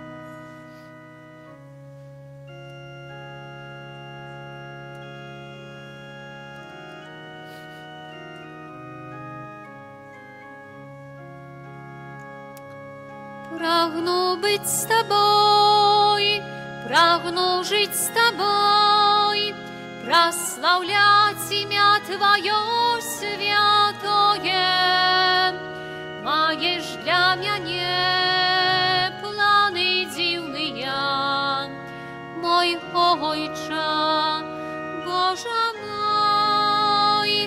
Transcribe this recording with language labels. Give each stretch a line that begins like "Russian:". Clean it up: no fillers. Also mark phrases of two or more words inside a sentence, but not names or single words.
Polish: Pragnu być z Tobą, pragnu żyć z Tobą,
Russian: прославлять имя Твое святое. Маешь для меня планы дивные, мой Отче, Боже мой.